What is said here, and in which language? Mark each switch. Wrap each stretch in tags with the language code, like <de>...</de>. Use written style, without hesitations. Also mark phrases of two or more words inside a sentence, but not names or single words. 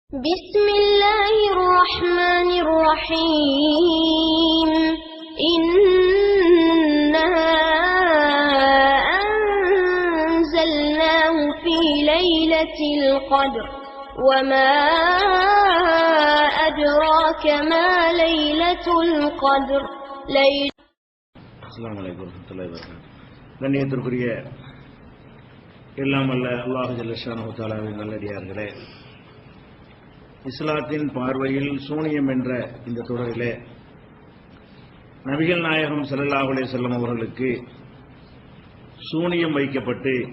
<ar>بسم الله الرحمن الرحيم إنا أنزلناه في ليلة القدر وما أدراك ما ليلة القدر السلام عليكم ورحمة الله وبركاته.</ar> <ta>கண்ணியத்திற்குரிய எல்லாம் வல்ல அல்லாஹ்</ta> <ar>جل شأنه</ar> <ta>தஆலாவின் நல்லடியார்களே, இஸ்லாத்தின் பார்வையில் சூனியம் என்ற இந்த தொடரிலே நபிகள் நாயகம்</ta> <ar>صلى الله عليه وسلم</ar> <ta>அவர்களுக்கு சூனியம் வைக்கப்பட்டு</ta>